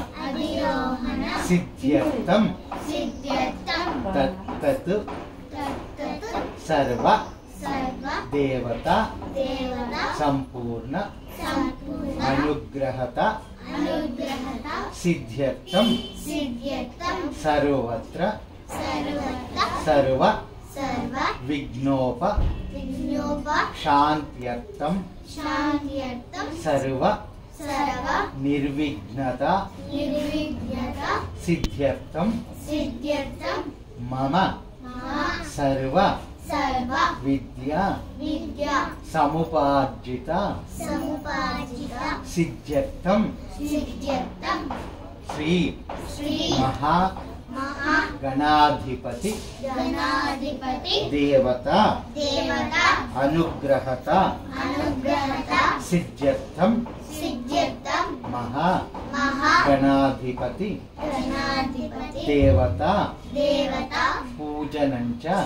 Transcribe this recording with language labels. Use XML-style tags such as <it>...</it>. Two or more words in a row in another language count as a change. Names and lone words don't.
<sa>सिद्ध्यर्थं तत् सर्व देवता संपूर्ण अनुग्रहता सिद्ध्यर्थं सर्वत्र सर्व विघ्नोप शान्त्यर्थं सर्व निर्विघ्नता सिद्ध्यर्थं मम सर्व విద్య సముపార్జిత సిద్ధ్యర్థం శ్రీ మహా గణాధిపతి దేవత అనుగ్రహత సిద్ధ్యర్థం మహా గణాధిపతి దేవత పూజనంచ</sa>